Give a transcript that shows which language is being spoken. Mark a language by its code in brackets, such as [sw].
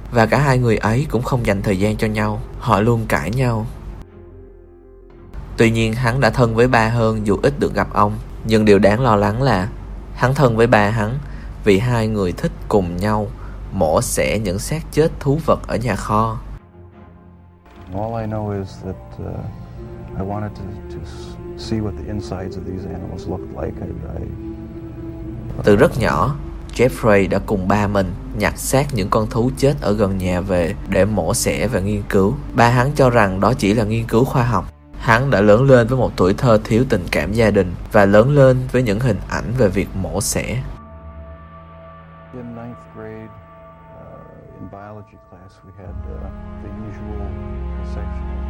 [vi] Và cả hai người ấy cũng không dành thời gian cho nhau. Họ luôn cãi nhau. Tuy nhiên hắn đã thân với ba hơn dù ít được gặp ông. Nhưng điều đáng lo lắng là hắn thân với ba hắn vì hai người thích cùng nhau mổ xẻ những xác chết thú vật ở nhà kho. [en] All I know is that I wanted to just see what the insides of these animals looked like. [vi] Từ rất nhỏ, Jeffrey đã cùng ba mình nhặt xác những con thú chết ở gần nhà về để mổ xẻ và nghiên cứu. Ba hắn cho rằng đó chỉ là nghiên cứu khoa học. Hắn đã lớn lên với một tuổi thơ thiếu tình cảm gia đình và lớn lên với những hình ảnh về việc mổ xẻ. [en] In ninth grade, in biology class, we had the usual section.